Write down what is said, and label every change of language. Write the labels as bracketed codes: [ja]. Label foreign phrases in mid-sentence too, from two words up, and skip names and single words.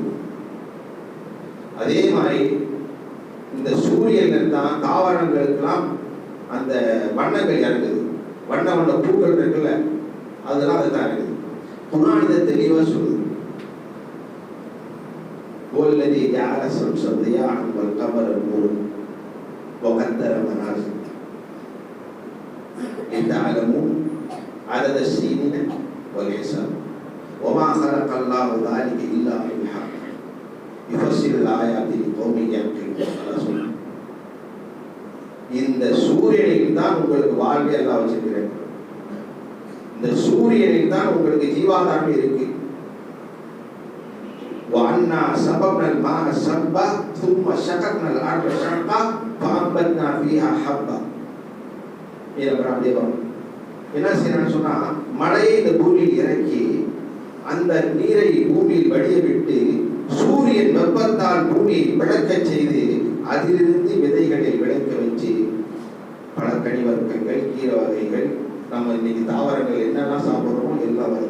[ta] அதே மாதிரி இந்த சூரியன் தான் தாவரங்களுக்கெல்லாம் அந்த வண்ணங்கள் இறங்குது. வண்ண வண்ண பூக்கள் இருக்குல்ல, அதெல்லாம் அதுதான் இருக்குது. குர்ஆன் இதை தெளிவா சொல்லுது. [ar] والذي جعل الشمس ضياء والقمر نورا. وقدر منازل لتعلموا عدد السنين والحساب وما خلق الله ذلك إلا بالحق يفسر الآيات لقوم يعقلون. [ta] இந்த சூரியனில் தான் உங்களுக்கு வாழ்வை எல்லாம் வச்சிருக்கிறேன். இந்த சூரியனில் தான் உங்களுக்கு ஜீவாதாரம் இருக்கு. [ar] وَأَنَّا سَبَبْنَا الْمَاءَ سَبًّا ثُمَّ شَقَقْنَا الْأَرْضَ شَقًّا فَأَنبَتْنَا فِيهَا حَبًّا. [ta] என்ன செய்யணும்னு சொன்னா, மழையை இந்த பூமியில் இறக்கி அந்த நீரை பூமியில் வடிய விட்டு சூரியன் வெப்பத்தால் பூமியை விளக்க செய்து அதிலிருந்து விதைகளை விளைக்க வச்சு பல கனிவர்க்கங்கள், கீரை வகைகள், நம்ம இன்னைக்கு தாவரங்கள் என்னெல்லாம் சாப்பிட்றோமோ எல்லாம் வரும்.